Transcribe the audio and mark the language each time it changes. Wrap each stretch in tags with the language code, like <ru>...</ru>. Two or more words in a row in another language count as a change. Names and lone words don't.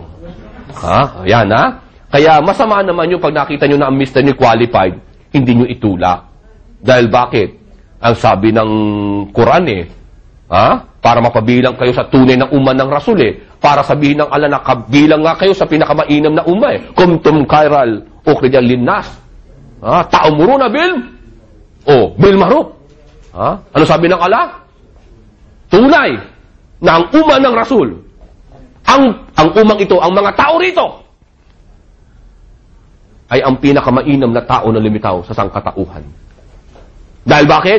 <tl>Yan Kaya masama naman yung pag nakita nyo na ang mister nyo qualified, hindi nyo itulak. Dahil bakit? Ang sabi ng Quran para mapabilang kayo sa tunay na umma ng Rasul para sabihin ng Allah na kabilang nga kayo sa pinakamainam na umma</tl> <ar>كنتم خير أخرجت للناس. تأمرون بالمعروف.</ar> <tl>Ano sabi ng Allah? Tunay na ang umma ng Rasul, ang umang ito, ang mga tao rito, ay ang pinakamainam na tao na lumitaw sa sangkatauhan. Dahil bakit?</tl>